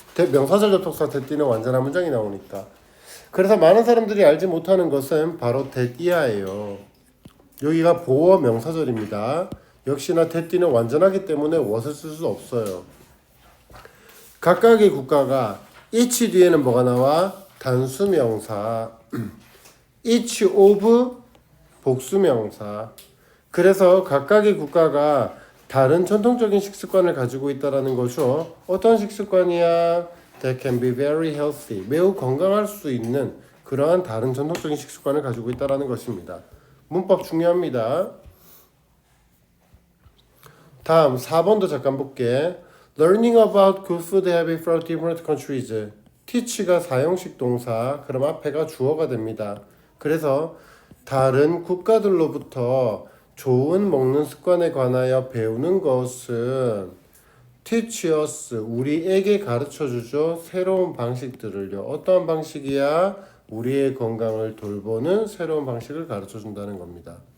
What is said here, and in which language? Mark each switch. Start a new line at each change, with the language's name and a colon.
Korean: 명사절 접속사 that이는 완전한 문장이 나오니까. 그래서 많은 사람들이 알지 못하는 것은 바로 that 이하예요. 여기가 보어 명사절입니다. 역시나 that이는 완전하기 때문에 what을 쓸 수 없어요. 각각의 국가가 each 뒤에는 뭐가 나와? 단수명사. each of 복수명사. 그래서 각각의 국가가 다른 전통적인 식습관을 가지고 있다라는 거죠. 어떤 식습관이야?
English: That can be very healthy.
Korean: 매우 건강할 수 있는 그러한 다른 전통적인 식습관을 가지고 있다라는 것입니다. 문법 중요합니다. 다음 4번도 잠깐 볼게.
English: Learning about good food habits from different countries.
Korean: teach가 사용식 동사, 그럼 앞에가 주어가 됩니다. 그래서 다른 국가들로부터 좋은 먹는 습관에 관하여 배우는 것은
English: teach us,
Korean: 우리에게 가르쳐주죠. 새로운 방식들을요. 어떠한 방식이야? 우리의 건강을 돌보는 새로운 방식을 가르쳐준다는 겁니다.